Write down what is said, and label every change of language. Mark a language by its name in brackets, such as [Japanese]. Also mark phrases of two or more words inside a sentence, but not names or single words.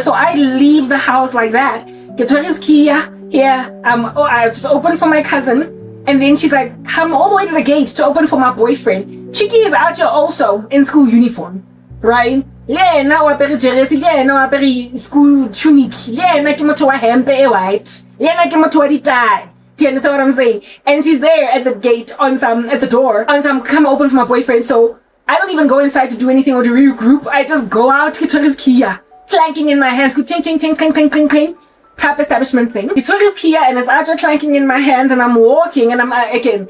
[English] So I leave the house like that. Get where is Kia? Here. I just open for my cousin. And then she's like, come all the way to the gate to open for my boyfriend. Chiki is out here also in school uniform, right? Yeah, now I peri jersey. Yeah, now I peri school tunic. Yeah, [Southern Sotho] na ke motho wa hempe white. Yeah, na ke motho wa tie. [English] Do you understand what I'm saying? And she's there at the gate at the door, come open for my boyfriend. So I don't even go inside to do anything or to regroup. I just go out to his Kia, clanking in my hands. Go ting, ting, ting, clink, clink, clink, clink. Type establishment thing. It's his Kia and it's actually clanking in my hands and I'm walking and I'm again.